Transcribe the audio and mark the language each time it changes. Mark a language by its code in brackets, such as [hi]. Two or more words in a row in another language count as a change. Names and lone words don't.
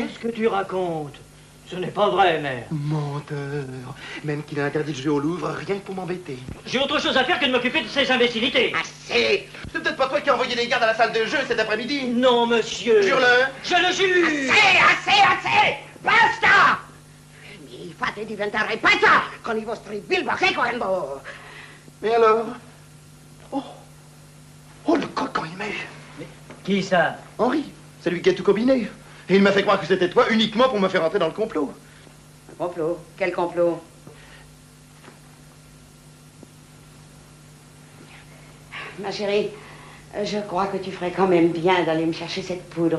[fr] Qu'est-ce que tu racontes? Ce n'est pas vrai, mère. Menteur. Même qu'il a interdit de jouer au Louvre, rien que pour m'embêter. J'ai autre chose à faire que de m'occuper de ces imbécilités. Assez! C'est peut-être pas toi qui as envoyé des gardes à la salle de jeu cet après-midi? Non, monsieur. Jure-le. Je le jure. Assez! [it] Basta! Mi fate diventare pazza con i vostri bilboquet quando... [fr] Mais alors? Oh, le coquin, il m'a eu. Mais qui ça? Henri, c'est lui qui a tout combiné. Et il m'a fait croire que c'était toi uniquement pour me faire entrer dans le complot. Un complot? Quel complot? Ma chérie, je crois que tu ferais quand même bien d'aller me chercher cette poudre.